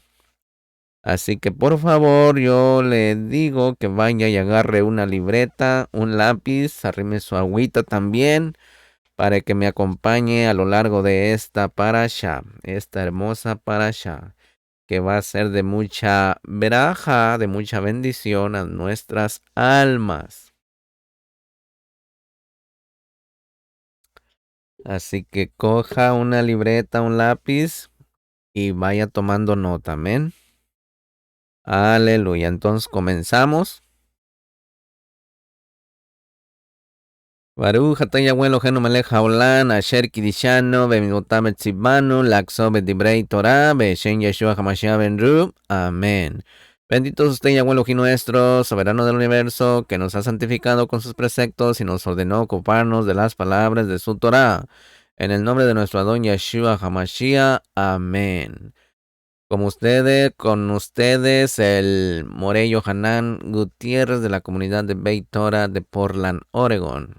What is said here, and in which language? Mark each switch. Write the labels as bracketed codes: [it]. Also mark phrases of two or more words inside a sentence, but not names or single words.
[es] Así que por favor, yo le digo que vaya y agarre una libreta, un lápiz, arrime su agüita también, para que me acompañe a lo largo de esta parashá, esta hermosa parashá, que va a ser de mucha veraja, de mucha bendición a nuestras almas. Así que coja una libreta, un lápiz y vaya tomando nota, amén. Aleluya. Entonces comenzamos. [he] ברוך אתה יהוה אלוהינו מלך העולם אשר קדשנו במצוותיו וציוונו לעסוק בדברי תורה בשם ישוע המשיח בן רו. [es] Amén. Bendito es usted, Yahweh Elohim nuestro, soberano del universo, que nos ha santificado con sus preceptos y nos ordenó ocuparnos de las palabras de su Torah. En el nombre de nuestro Adón Yeshua HaMashiach. Amén. Con ustedes, el Morey Yohanan Gutiérrez de la comunidad de Beit Torah de Portland, Oregon.